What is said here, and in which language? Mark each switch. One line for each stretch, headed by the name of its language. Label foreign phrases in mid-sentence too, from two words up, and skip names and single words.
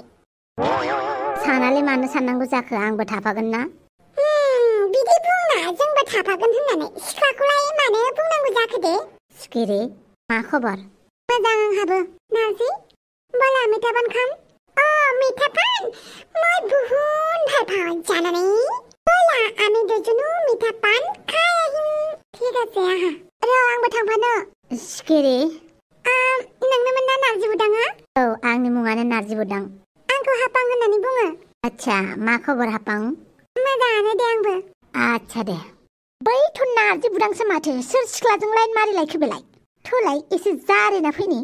Bodo: सानालाय मानो साननांगौ जाखो आंबो थाफागोन ना बिदि बुंना जोंबो थाफागोन होननानै सिख्लाखौलाय मानो बुंनांगौ जाखो दे सिखिरि मा खबर मोजां आंहाबो नार्जि
Assamese: বলা মিঠাপান খাম মিঠাপান মই বহুত ভাল পাওঁ জানানে বলা আমি দুজনো মিঠাপান খাই আহিম ঠিক আছে আহা
Bodo: र' आंबो थांफानो सिखिरि नोंनोमोन ना नार्जि बुदाङा औ आंनि मुङानो नार्जि बुदां आंखौ हापां होननानै बुङो आच्छा मा खबर हापां मोजाङानो दे आंबो आच्छा दे बैथ' नार्जि बुदांसो माथो सोर सिख्लाजों लाइन मारिलायखो बेलाय थोलाय एसे जारेना फैनि